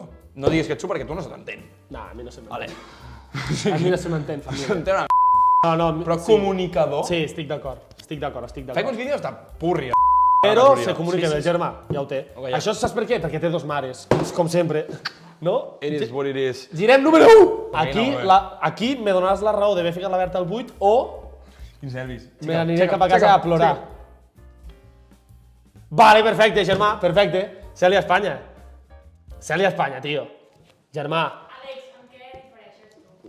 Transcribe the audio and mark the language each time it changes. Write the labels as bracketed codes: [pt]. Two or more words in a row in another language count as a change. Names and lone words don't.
[ca] No diguis que ets tu perquè tu no se t'entén. No, a mi no se m'entén. Vale. A mi no se m'entén, família. S'entén una No, però comunicador... Sí, estic d'acord. Faig uns vídeos de púrria. Però se comunica bé, germà, ja ho té. Ok, ja. Això saps per què? Perquè té dos mares, com sempre. No? [en] It is what it is. [ca] Girem número 1! Aquí, no, aquí me donaràs la raó d'haver ficat la Berta al 8 o Quins nervis. me n'aniré cap a casa a plorar. Vale, perfecte, germà, perfecte. Cèlia Espanya. Cèlia Espanya, tio. Germà. Àlex, amb què difereixes tu?